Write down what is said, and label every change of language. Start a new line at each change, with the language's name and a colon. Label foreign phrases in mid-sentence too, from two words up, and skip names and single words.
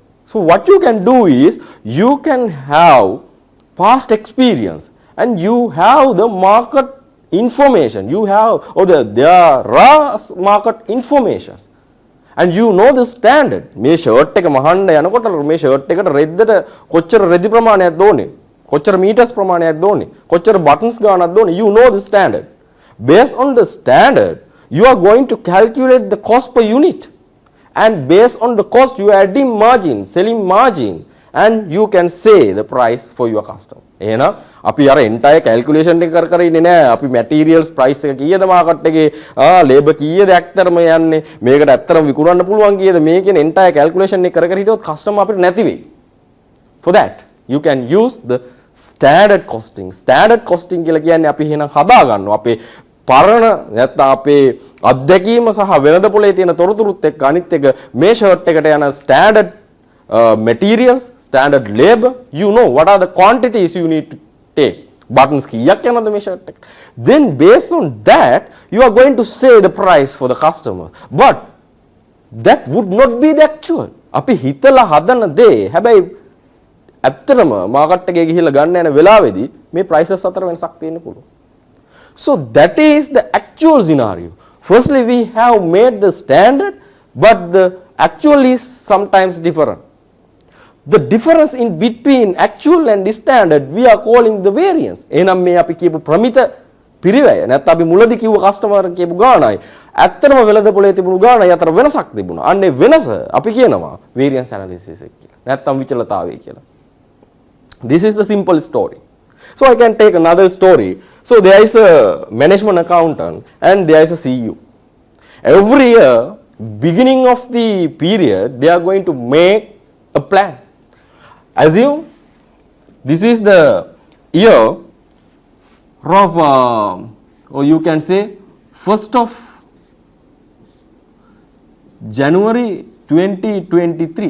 English: So what you can do is you can have past experience and you have the market information, you have or there are market informations and you know the standard.
Sinhala: මේ ෂර්ට් එක මහන්න යනකොට මේ ෂර්ට් එකට රෙද්දට කොච්චර රෙදි ප්‍රමාණයක්ද ඕනේ, කොච්චර මීටර්ස් ප්‍රමාණයක්ද ඕනේ, කොච්චර බටන්ස් ගානක්ද ඕනේ,
English: you know the standard. Based on the standard you are going to calculate the cost per unit and based on the cost you are adding margin, selling margin and you can say the price for your customer.
Sinhala: එහෙනම් අපි අර
English: entire calculation
Sinhala: එක කර ඉන්නේ නැහැ. අපි
English: materials price
Sinhala: එක කීයද මාකට් එකේ, labor කීයද ඇත්තටම යන්නේ, මේකට ඇත්තටම විකුණන්න පුළුවන් කීයද, මේ කියන
English: entire calculation
Sinhala: එක කර හිටියොත් customer අපිට නැති වෙයි.
English: For that you can use the standard costing.
Sinhala: Standard costing කියලා කියන්නේ අපි එහෙනම් හදා ගන්නවා අපේ පරණ නැත්නම් අපේ අත්දැකීම සහ වෙළඳපොලේ තියෙන තොරතුරුත් එක්ක අනිත් එක මේ ෂර්ට් එකට යන
English: standard materials, standard labor, you know what are the quantities you need to take.
Sinhala: Buttons kiyak yanada me shirt eකට.
English: Then based on that you are going to say the price for the customer. But that would not be the actual.
Sinhala: අපි හිතලා හදන දේ හැබැයි ඇත්තටම මාකට් එකේ ගිහිල්ලා ගන්න යන වෙලාවේදී මේ prices අතර වෙනසක් තියෙන්න පුළුවන්.
English: So that is the actual scenario. Firstly we have made the standard but the actual is sometimes different. The difference in between actual and standard we are calling the variance.
Sinhala: එහෙනම් මේ අපි කියපු ප්‍රමිත පිරිවැය නැත්නම් අපි මුලදී කිව්ව කස්ටමර් කියපු ගාණයි ඇත්තටම වෙළඳපොලේ තිබුණු ගාණයි අතර වෙනසක් තිබුණා. අන්න ඒ වෙනස අපි කියනවා
English: variance analysis
Sinhala: එක කියලා. නැත්නම් විචලතාවය කියලා.
English: This is the simple story. So I can take another story. So there is a management accountant and there is a CEO. Every year beginning of the period they are going to make a plan. Assume this is the year of or you can say 1st of January 2023.